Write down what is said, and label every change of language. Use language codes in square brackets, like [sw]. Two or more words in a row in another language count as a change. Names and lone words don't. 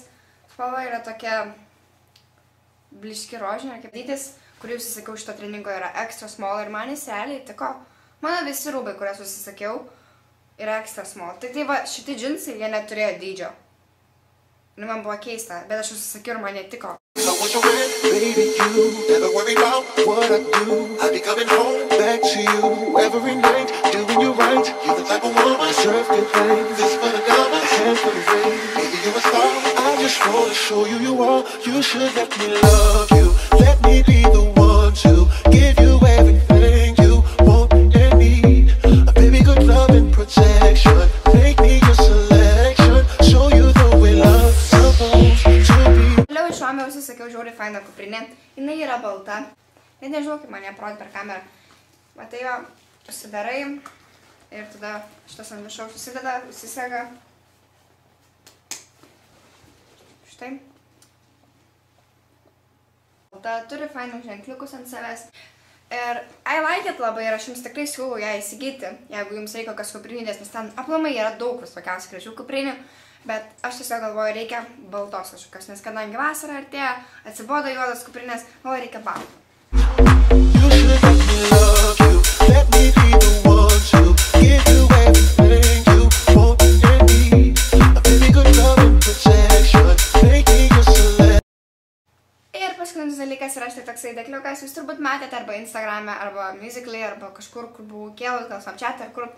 [lt] Spalva yra tokia bliški rožinė, kaip dydis, kurį užsisakiau šito treningo yra [en] extra small [lt] ir man jis realiai tiko. Mano visi rūbai, kurias užsisakiau, yra [en] extra small. [lt] Tai va, šitie džinsai, jie neturėjo dydžio. Man buvo keista, bet aš užsisakiau ir man netiko. [en] I want you with, baby, you never worry about what I do. I be coming home back to you every night, doing you right. You're the type of woman deserve good things. This for the diamonds, hands for the ring. Baby, you're a star. I just wanna show you you are. You should let me love you. Let me be the one to give you everything you want and need. A baby, good love and protection. Make me your selection. Show you the way love supposed to be. [lt] Iš Romeo užsisakiau žiauriai fainą kuprinę. Jinai yra balta. Net nežinau, kaip man ją parodė per kamerą. Matai jo, užsidarai ir tada šitas ant viršaus susideda, užsisega. Štai. Balta, turi fainų ženkliukus ant savęs. Ir [en] I like it [lt] labai ir aš jums tikrai siūlau ją įsigyti, jeigu jums reikia kokios kuprinės, nes ten aplamai yra daug visokiausių gražių kuprinių. Bet aš tiesiog galvoju, reikia baltos kažkokios, nes kadangi vasara artėja, atsibodo juodas kuprinės, galvoju, reikia baltų. Ir paskutinis dalykas yra štai toksai dekliukas, jūs turbūt matėte arba Instagrame, arba Musical.ly, arba kažkur, kur buvau kėlus, gal Snapchat, ar kur.